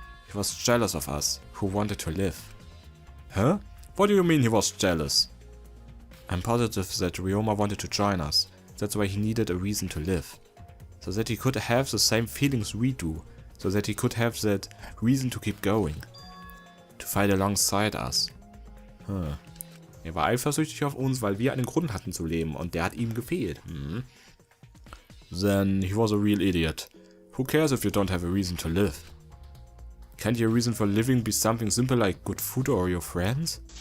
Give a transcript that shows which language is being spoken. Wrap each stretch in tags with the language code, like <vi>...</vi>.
<en>He was jealous of us, who wanted to live. Huh? What do you mean he was jealous? I'm positive that Ryoma wanted to join us. That's why he needed a reason to live. So that he could have the same feelings we do. So that he could have that reason to keep going. To fight alongside us.</en> <de>Er war eifersüchtig auf uns, weil wir einen Grund hatten zu leben und der hat ihm gefehlt.</de> <en>Then he was a real idiot. Who cares if you don't have a reason to live? Can't your reason for living be something simple like good food or your friends?</en>